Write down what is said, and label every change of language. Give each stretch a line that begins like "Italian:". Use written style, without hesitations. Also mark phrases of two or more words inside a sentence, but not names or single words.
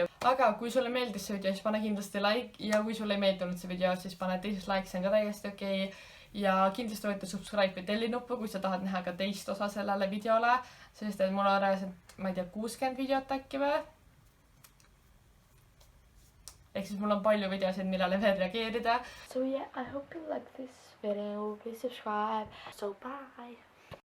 Estonian: Aga kui sulle meeldis see video, siis pane kindlasti like ja kui sulle ei meeldinud see video, siis pane teisest like, see on ka täiesti okei. Ja kindlasti võite subscribe ja telli nuppu, kui sa tahad näha ka teist osa sellele videole, sest et mul on reaalselt, ma ei tea, 60 videot äkki või? Ehk siis mul on palju videosid, millele veel reageerida.
English: So yeah, I hope you like this video. Please subscribe. So bye.